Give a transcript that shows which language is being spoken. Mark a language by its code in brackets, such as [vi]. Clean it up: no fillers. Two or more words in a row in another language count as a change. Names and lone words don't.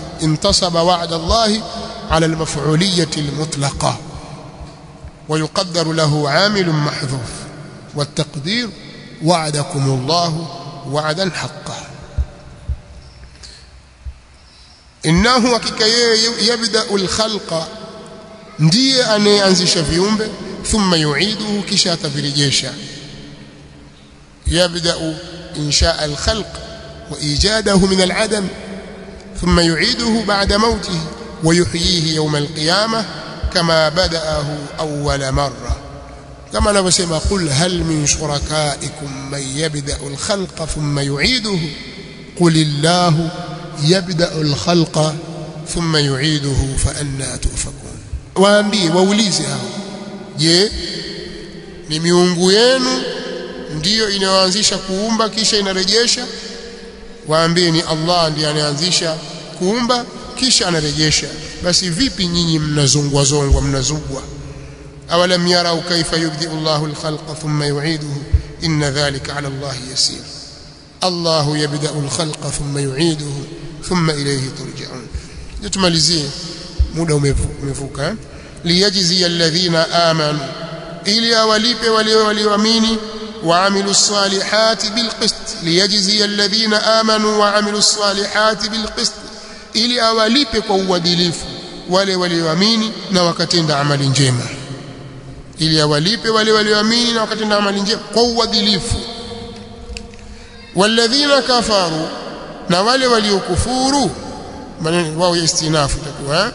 [ar] انتصب وعد الله على المفعولية المطلقة ويقدر له عامل محذوف والتقدير وعدكم الله وعدا حقا. [sw] Innahu, hakika yeye, [ar] يبدأ الخلق, [sw] ndiye anayeanzisha viumbe, [ar] ثم يعيده, [sw] kisha atavirejesha. [ar] يبدأ إنشاء الخلق وإيجاده من العدم ثم يعيده بعد موته ويحييه يوم القيامة كما بدأه أول مرة. [sw] Kama anavyosema, [ar] قل هل من شركائكم من يبدأ الخلق ثم يعيده قل الله يبدأ الخلق ثم يعيده فأنى تؤفكون. [sw] Waambie, waulize hao, je, ni miungu yenu ndiyo inayoanzisha kuumba kisha inarejesha? Waambie ni Allah ndiye anayeanzisha kuumba kisha anarejesha. Basi vipi nyinyi mnazungwa mnazugwa? [ar] أولم يروا كيف يبدئ الله الخلق ثم يعيده إن ذلك على الله يسير. الله يبدأ الخلق ثم يعيده ثم إليه ترجعون. [sw] Tumalizie, muda umevuka. [ar] ليجزي الذين آمنوا, [sw] ili awalipe wale walioamini, [ar] وعملوا الصالحات بالقسط. ليجزي الذين آمنوا وعملوا الصالحات بالقسط, [sw] ili awalipe kwa uadilifu wale walioamini na wakatenda amali njema. Ili awalipe wale walioamini na wakatenda amali njema kwa uadilifu. [ar] والذين كفروا, [sw] na wale waliokufuru, maneno wao ya istinafu takuwa.